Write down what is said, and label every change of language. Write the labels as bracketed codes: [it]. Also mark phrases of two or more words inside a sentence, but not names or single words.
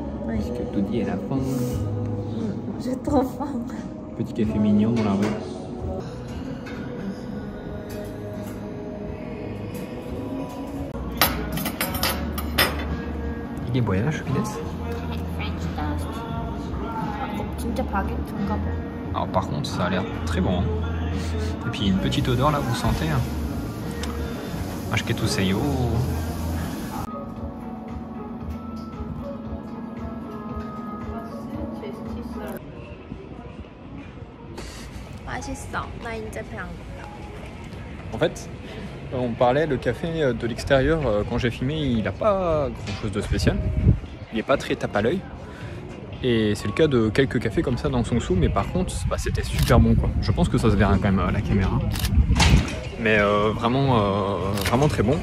[fr] Parce que Toddy elle a faim. J'ai trop faim. Petit café mignon dans la rue. [ko] 이게 뭐야, 슈피네스? [en] French toast. [ko] 진짜 바게트인가 봐. [fr] Alors par contre, ça a l'air très bon. Hein. Et puis une petite odeur là, vous sentez hein. Ashketuseyo. [ko] 맛있어. 나 이제 배 안 고파. [fr] En fait, on parlait, le café de l'extérieur, quand j'ai filmé, il n'a pas grand chose de spécial. Il n'est pas très tape à l'œil. Et c'est le cas de quelques cafés comme ça dans Seongsu, mais par contre, bah, c'était super bon quoi. Je pense que ça se verra quand même à la caméra. Mais vraiment très bon.